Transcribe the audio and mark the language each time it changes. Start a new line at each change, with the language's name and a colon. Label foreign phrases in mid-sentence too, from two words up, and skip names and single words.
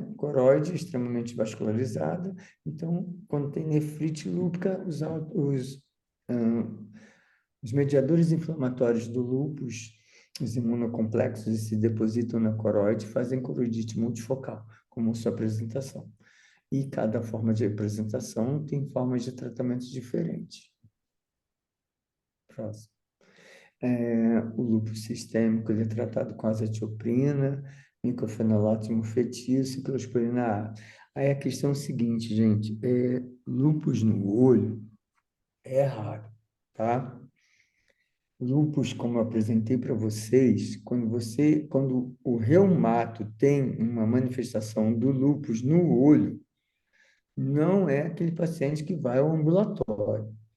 Portuguese: Coroide extremamente vascularizada. Então, quando tem nefrite lúpica, os mediadores inflamatórios do lúpus, os imunocomplexos, se depositam na coroide e fazem coroidite multifocal, como sua apresentação. E cada forma de apresentação tem formas de tratamento diferentes. Próximo. O lúpus sistêmico, ele é tratado com azatioprina, micofenolato mofetil, ciclosporina A. Aí a questão é o seguinte, gente, lúpus no olho é raro, tá? Lúpus, como eu apresentei para vocês, quando o reumato tem uma manifestação do lúpus no olho, não é aquele paciente que vai ao ambulatório.